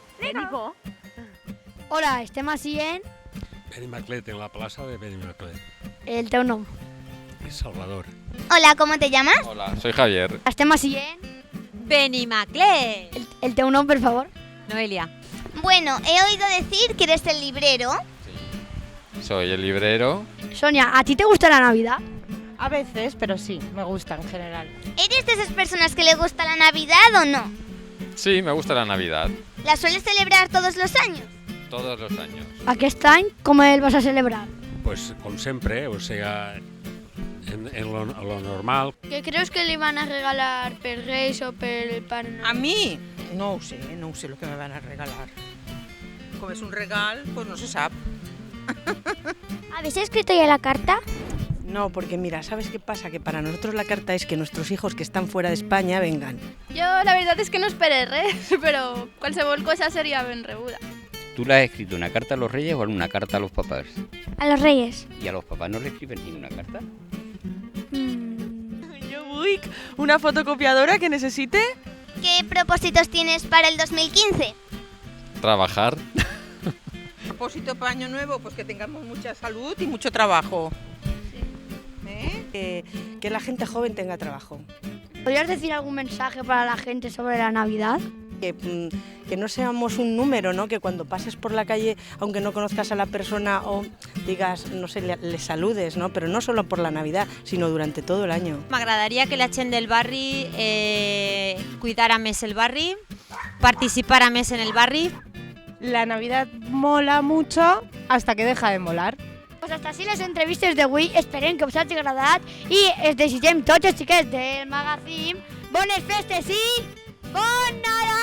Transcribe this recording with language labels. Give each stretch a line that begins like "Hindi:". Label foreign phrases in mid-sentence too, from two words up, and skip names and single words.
Catalan: Benimo. Hola, estem així en
Spanish: Benimaclet, en la plaza de Benimaclet.
Catalan: el teu nom. Salvador.
Spanish: Hola, ¿cómo te llamas? Hola, soy Javier.
Catalan: Estem així en Benimaclet. el teu nom, per favor. Noelia.
Spanish: Bueno, he oído decir que eres el librero. Soy el librero. Sonia, ¿a ti te gusta la Navidad? A veces, pero sí, me gusta en general. ¿Eres de esas personas que le gusta la Navidad o no? Sí, me gusta la Navidad. ¿La sueles celebrar todos los años? Todos los años.
Catalan: Aquest any, com el vas a celebrar? Pues com sempre,
Spanish: o sea, en lo normal. ¿Qué crees que le van a regalar
Catalan: per Reis o per Pare Noel?
Spanish: A mí
Catalan: no ho sé
Spanish: lo que me van a regalar. Como es un regal, pues no se sabe. ¿Habéis escrito ya la carta? No, porque mira, ¿sabes qué pasa? Que para nosotros la carta es que nuestros hijos que están fuera de España vengan.
Catalan: Jo la veritat és que no esperé res, però qualsevol cosa seria ben rebuda.
Spanish: ¿Tú le has escrito una carta a los reyes o una carta a los papás? A los Reyes. ¿Y a los papás no le escriben ninguna carta? Yo voy una fotocopiadora que necesite. ¿Qué propósitos tienes para el 2015? Trabajar. Propósito para Año Nuevo, pues que tengamos mucha salud y mucho trabajo. Que la gente joven tenga trabajo. ¿Podrías decir algún mensaje para la gente sobre la Navidad? Que no seamos un número, ¿no? Que cuando pases por la calle, aunque no conozcas a la persona o digas, no sé, le saludes, ¿no? Pero no solo por la Navidad, sino durante todo el año.
Catalan: M'agradaria que la gent del barri cuidara més el barri, participara més en el barri.
Spanish: La Navidad mola mucho hasta que deja de molar.
Catalan: Pues hasta així les entrevistes d'avui, esperem que us hagi agradat i es desitgem tots els xiquets del magazín bones festes i bon